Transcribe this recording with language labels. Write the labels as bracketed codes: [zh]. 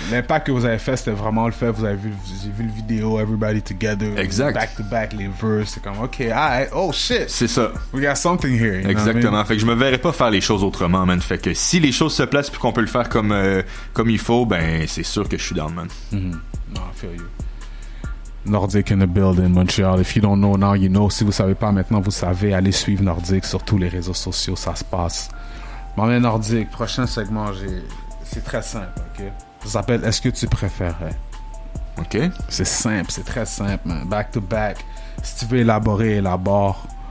[fr] L'impact que vous avez fait, c'était vraiment le fait. J'ai vu le vidéo, Everybody Together. Exact. Back to back, les verses. C'est comme, OK, oh shit. C'est ça. [en] We got something here. [fr] Exactement. Fait que je me verrais pas faire les choses autrement, man. Fait que si les choses se placent puis qu'on peut le faire comme il faut, ben, c'est sûr que je suis down, man. [en] Non, I feel you. Nordic in the building, Montreal. If you don't know now, you know. [fr] Si vous savez pas maintenant, vous savez. Allez suivre Nordic sur tous les réseaux sociaux, ça se passe. Maman Nordic, prochain segment, c'est très simple, ok? Ça s'appelle Est-ce que tu préférais? OK. C'est simple, c'est très simple, man. Back to back. Si tu veux élaborer, élabore.